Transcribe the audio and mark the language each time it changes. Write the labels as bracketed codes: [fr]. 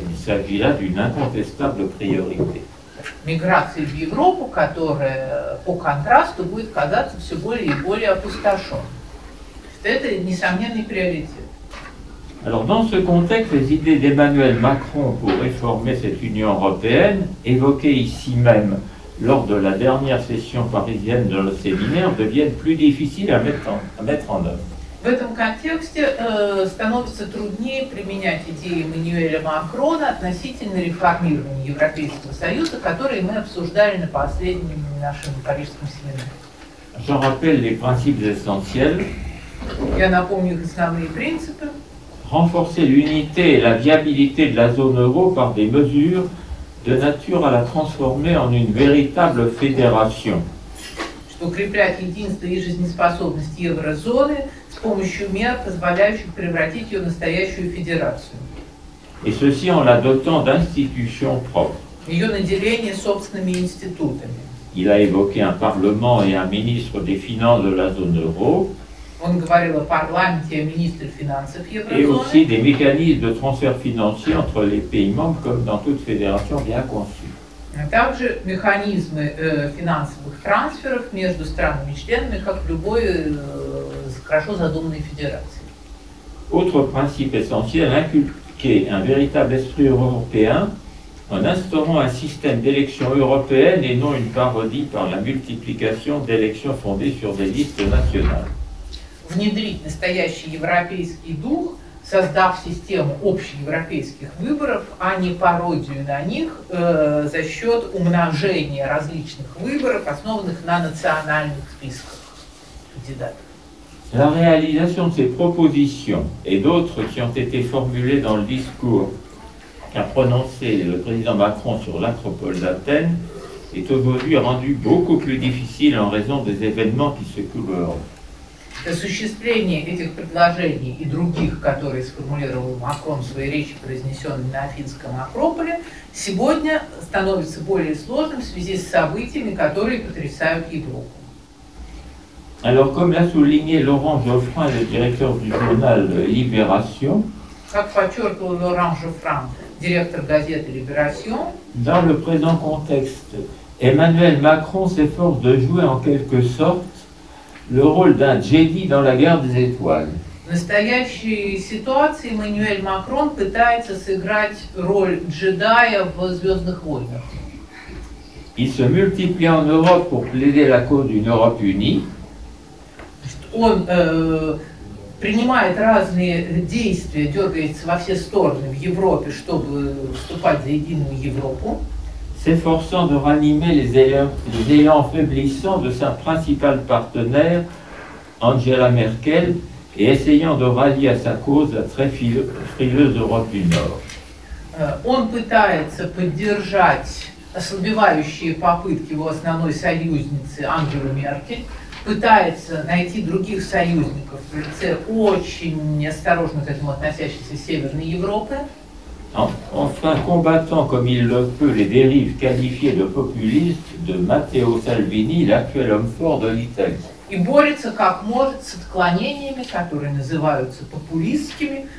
[fr] Il s'agit là d'une incontestable priorité. [ru] Миграция в Европу, которая по контрасту будет казаться все более и более опустошенной. Это несомненный приоритет. [fr] Alors, dans ce contexte, les idées d'Emmanuel Macron pour réformer cette Union européenne, évoquées ici même lors de la dernière session parisienne de le séminaire, deviennent plus difficiles à mettre en œuvre. [ru] В этом контексте становится труднее применять идеи Эммануэля Макрона относительно реформирования Европейского Союза, которые мы обсуждали на последнем нашем парижском семинаре. [fr] J'en rappelle les principes essentiels. [ru] Я напомню их основные принципы. [fr] Renforcer l'unité et la viabilité de la zone euro par des mesures de nature à la transformer en une véritable fédération. [ru] Что укреплять единство и жизнеспособность еврозоны с помощью мер, позволяющих превратить ее в настоящую федерацию. [fr] Et ceci en la dotant d'institutions propres. [ru] Ее наделение собственными институтами. [fr] Il a évoqué un parlement et un ministre des finances de la zone euro. [ru] Он говорил о парламенте и о министре финансов [fr] Et aussi [ru] еврозоны. [fr] des mécanismes de transfert financier entre les pays membres comme dans toute fédération bien conçue. [ru] А также механизмы финансовых трансферов между странами-членами, как в любой хорошо задуманной федерации. [fr] Autre principe essentiel, inculquer un véritable esprit européen en instaurant un système d'élections européennes et non une parodie par la multiplication d'élections fondées sur des listes nationales. [ru] Внедрить настоящий европейский дух, создав систему общеевропейских выборов, а не пародию на них за счет умножения различных выборов, основанных на национальных списках кандидатов. [fr] La réalisation de ces propositions et d'autres qui ont été formulées dans le discours qu'a prononcé le président Macron sur l'Acropole d'Athènes est aujourd'hui rendue beaucoup plus difficile en raison des événements qui secouent l'Europe. [ru] Осуществление этих предложений и других, которые сформулировал Макрон в своей речи, произнесенной на Афинском Акрополе, сегодня становится более сложным в связи с событиями, которые потрясают Европу. [fr] Alors, comme l'a souligné Laurent Geoffrin, le directeur du journal Libération, [ru] Как подчеркивал Лоран Жофран, директор газеты «Либерасьон», [fr] dans le présent contexte, Emmanuel Macron s'efforce de jouer en quelque sorte le rôle d'un Jedi dans la guerre des étoiles. [ru] в настоящей ситуации Эммануэль Макрон пытается сыграть роль джедая в «Звездных войнах». [fr] Il se multiplie en Europe pour plaider la cause d'une Europe unie. [ru] Он принимает разные действия, дергается во все стороны в Европе, чтобы вступать за единую Европу, [fr] S'efforçant de ranimer les élans faiblissants de sa principale partenaire, Angela Merkel, et essayant de rallier à sa cause la très frileuse Europe du Nord. [ru] Он пытается поддержать ослабевающие попытки его основной союзницы Ангелы Меркель, пытается найти других союзников в лице очень осторожно к этому относящейся Северной Европы. [fr] Enfin, combattant comme il le peut les dérives qualifiées de populistes de Matteo Salvini, l'actuel homme fort de l'Italie. [ru] И борется как может с отклонениями, которые называются популистскими.